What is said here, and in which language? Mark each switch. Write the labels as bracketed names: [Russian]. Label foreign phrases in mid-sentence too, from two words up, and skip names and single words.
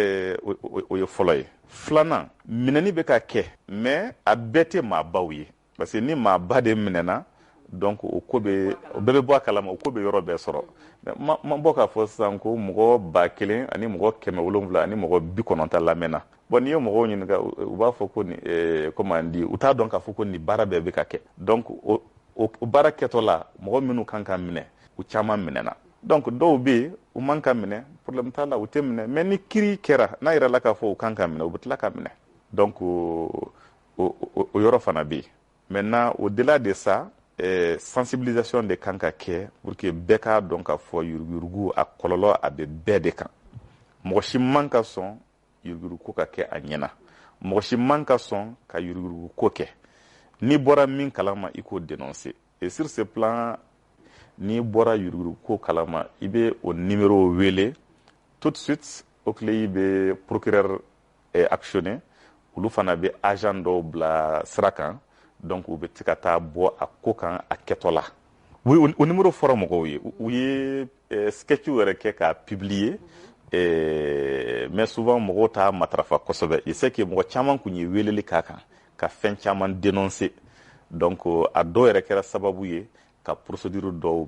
[Bambara] o ye fɔlɔ ye filanan minɛni bɛ ka kɛ mais a bɛɛ tɛ maabaw ye parce que ni maaba de minɛna donc o bɛɛ bɛ bɔ a kalama o ko bɛ yɔrɔ bɛɛ sɔrɔ ma bɔ k'a fɔ sisan ko mɔgɔ 1000 ani mɔgɔ 700 ani mɔgɔ 90 lamɛnna bon n'i ye mɔgɔw ɲininka u b'a fɔ ko [French] comment dire [Bambara] u t'a dɔn k'a fɔ ko nin baara bɛɛ bɛ ka kɛ donc o baara kɛtɔ la mɔgɔ minnu kan ka minɛ u caman minɛna donc dɔw bɛ yen u man ka minɛ problème t'a la u tɛ minɛ mais ni kiri kɛra n'a yɛrɛ la k'a fɔ u kan ka minɛ u bɛ tila ka minɛ donc o yɔrɔ fana bɛ yen [French] maintenant au-delà de ça [Bambara] sensibilisation de kan ka kɛ [French] pour que [Bambara] bɛɛ k'a dɔn k'a fɔ yurugu a kɔlɔlɔ a bɛ bɛɛ de kan mɔgɔ si man ka sɔn yurugu ka kɛ a ɲɛna mɔgɔ si man ka sɔn ka yurugu ko kɛ n'i bɔra min kalama i k'o dénoncer [French] et sur ce plan [Bambara] n'i bɔra yurugu ko kalama i bɛ o numéro wele [French] tout de suite [Bambara] o tile i bɛ procureur actionner olu fana bɛ agent dɔw bila sira kan donc u bɛ se ka taa bɔ a ko kan a kɛtɔ la o numéro fɔra mɔgɔw ye u ye sketch yɛrɛ kɛ k'a publier mais souvent mɔgɔw t'a matarafa kosɛbɛ i [French] sait que [Bambara] mɔgɔ caman kun ye weleli k'a kan ka fɛn caman dénoncer donc a dɔw yɛrɛ kɛra sababu ye ka procédure dɔw